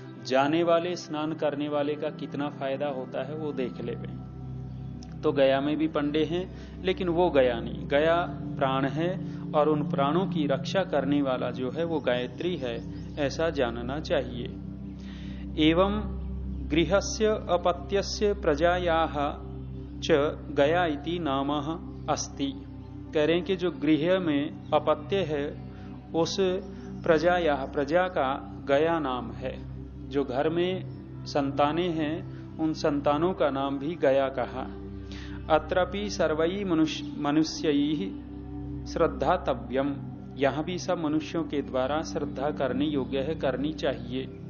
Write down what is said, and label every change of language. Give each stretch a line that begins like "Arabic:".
Hindi: जाने वाले, स्नान करने वाले का कितना फायदा होता है वो देख ले। तो गया में भी पंडे हैं, लेकिन वो गया नहीं, गया प्राण है, और उन प्राणों की रक्षा करने वाला जो है वो गायत्री है, ऐसा जानना चाहिए।
Sanskrit: एवं गृहस्य अपत्यस्य प्रजायाः च गया इति नामः अस्ति।
Hindi: कह रहे हैं कि जो गृह में अपत्य है उस प्रजा का गया नाम है। जो घर में संतानें हैं उन संतानों का नाम भी गया कहा।
Sanskrit: अत्रपि सर्वै मनुष्यैः श्रद्धातव्यम,
Hindi: यहां भी सब मनुष्यों के द्वारा श्रद्धा करने योग्य है, करनी चाहिए।